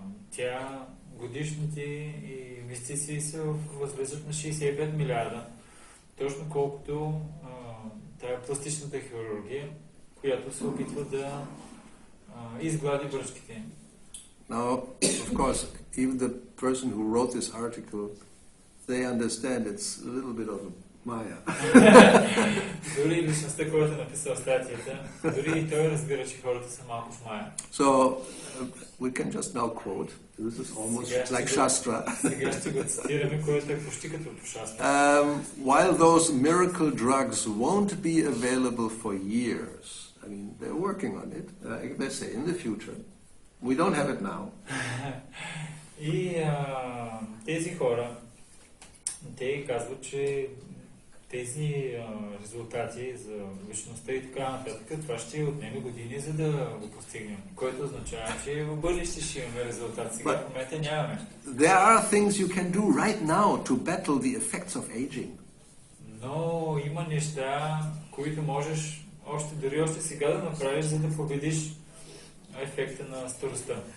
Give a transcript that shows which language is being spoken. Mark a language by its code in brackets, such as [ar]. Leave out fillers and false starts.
[bg] Тя годишните инвестиции се възлизат на 65 милиарда. Точно колкото тая пластичната хирургия, която се опитва да изглади бръчките. [en] Now, of course, even the person who wrote this article, they understand it's a little bit of a Maya. [bg] Дори личността, който е написал статията, дори и той разбира, че хората са малко в Мая. [en] So, we can just now quote. This is almost like Shastra. [bg] Сега ще го цитираме, което е почти като по Шастра. [en] While those miracle drugs won't be available for years, I mean, they're working on it, they say, in the future. We don't have it now. [bg] И тези хора, те казват, че тези резултати за вечността и така нататък, това ще отнеме години, за да го постигнем. Което означава, че в бъдеще ще имаме резултат. Сега в момента нямаме. [en] There are things you can do right now to battle the effects of aging. [bg] Но има неща, които можеш дори сега да направиш, за да победиш ефекта на старостта.